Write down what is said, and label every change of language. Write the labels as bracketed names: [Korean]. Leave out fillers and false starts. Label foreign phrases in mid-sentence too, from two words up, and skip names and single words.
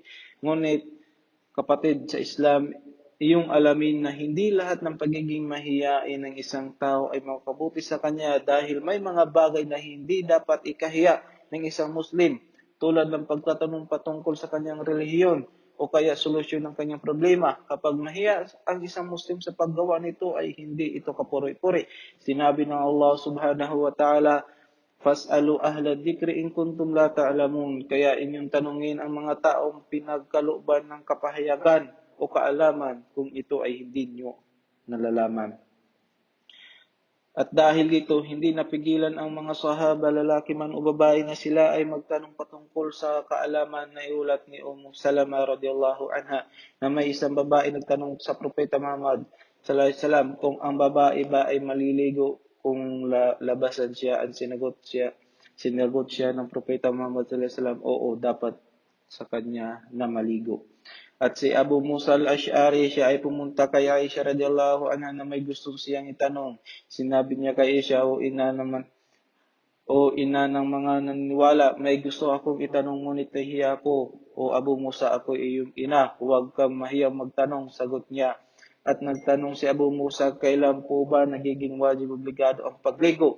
[Filipino] Ngunit, kapatid sa Islam, iyong alamin na hindi lahat ng pagiging mahiyain ng isang tao ay makabuti sa kanya dahil may mga bagay na hindi dapat ikahiya ng isang Muslim, tulad ng pagtatanong patungkol sa kanyang relihiyon o kaya solusyon ng kanyang problema. Kapag mahiya ang isang Muslim sa paggawa nito ay hindi ito kapuri-puri. Sinabi ng Allah [Arabic] سبحانه وتعالى, فاسألوا أهل الذكر إن كنتم لا تعلمون. [Filipino] Kaya inyong tanungin ang mga taong pinagkalooban ng kapahayagan o kaalaman kung ito ay hindi nyo nalalaman. At dahil dito, hindi napigilan ang mga sahaba, lalaki man o babae, na sila ay magtanong patungkol sa kaalaman na iulat ni Salama [Arabic] رضي الله عنها, [Filipino] na may isang babae nagtanong sa Propeta Muhammad [Arabic] صلى الله عليه وسلم [Filipino] kung ang babae ba ay maliligo kung labasan siya. Ang sinagot siya ng Propeta Muhammad [Arabic] صلى الله عليه وسلم, [Filipino] oo, dapat sa kanya na maligo. At si Abu Musa al-Ash'ari, siya ay pumunta kay Aisha [Arabic] رضي الله عنها [Filipino] na may gusto siyang itanong. Sinabi niya kay Aisha, o ina ng mga naniniwala, may gusto akong itanong ngunit nahiya ko. O Abu Musa, ako iyong ina, huwag kang mahiyang magtanong, sagot niya. At nagtanong si Abu Musa, kailan po ba nagiging wajib obligado ang pagligo?